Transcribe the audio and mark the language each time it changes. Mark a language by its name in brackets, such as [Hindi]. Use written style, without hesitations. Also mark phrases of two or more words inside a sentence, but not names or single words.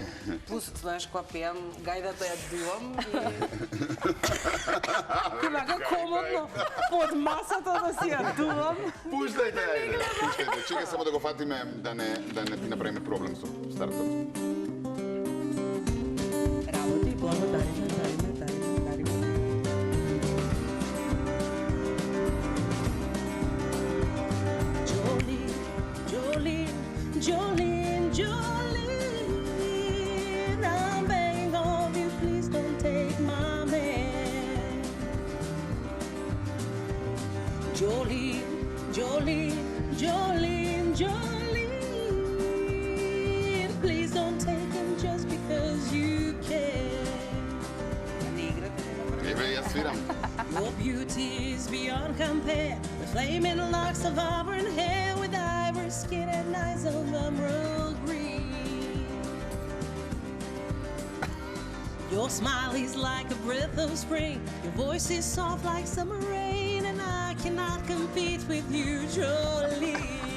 [Macedonian] Пус, знаеш, кога пеам, гајдата ја дувам и... Имака комодно под масата да си ја дувам. Пуштајте, пуштајте. Чекај само да го фатиме, да не ти направиме проблем со стартот. Работи, благодари. [English] Jolene, I'm begging of you, please don't take my man. Jolene, please don't take him just because you can. [Macedonian] Еве, јас свирам. [English] Your beauty is beyond compare, the flaming locks of auburn hair with ivory skin and eyes of emerald green. Your smile is like a breath of spring, your voice is soft like summer rain, and I cannot compete with you, Jolene.